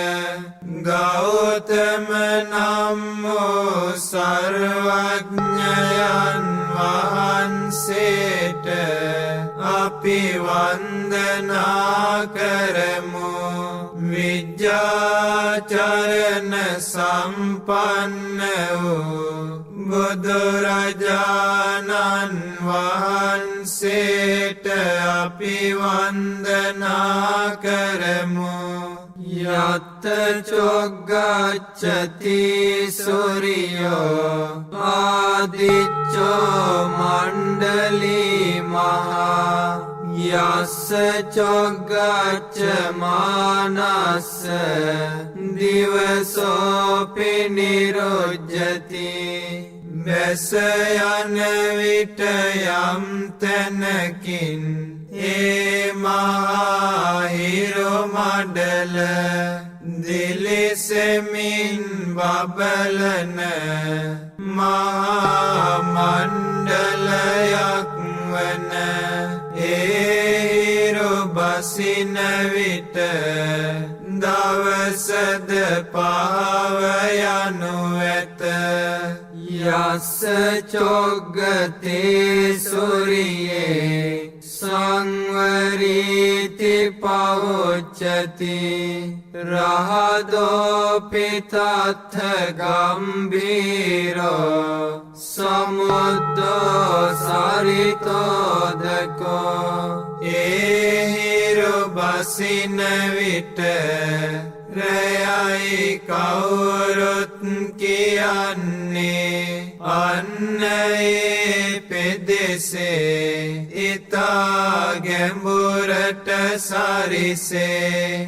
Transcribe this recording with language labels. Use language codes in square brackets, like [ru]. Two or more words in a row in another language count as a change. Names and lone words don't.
[si] ගෞතම නම් වූ සර්වඥයන් වහන්සේට අපි වන්දනා කරමු විජ්ජාචරණ සම්පන්න වූ බුදුරජාණන් වහන්සේට අපි වන්දනා කරමු [pi] යත්ත චොග්ගච්ඡති සූරියෝ ආදිච්චෝ මණ්ඩලී මහා යස්ස චොග්ගච්ඡ මානස්ස දිවසෝපි නිරුජ්ජති [si] බැස යන විට යම් තැනකින් ඒ මහා හිරු මඩල දිලිසෙමින් බබලන මහා මණ්ඩලයක් වන හිරු බසින විට දවසද පහව යනු ඇත යස්ස [pi] චොග්ගතේ සූරියේ සංවරී ඉති පවුච්චති රහදෝපි තත්ථ ගම්භීරෝ සමුද්දෝ සරිතෝදකෝ [si] ඒහිරු බසින විට රැයයි කවුරුත් කියන්නේ අන්න ඒ පෙදෙසේ ඉතා ගැඹුරට සරිසේ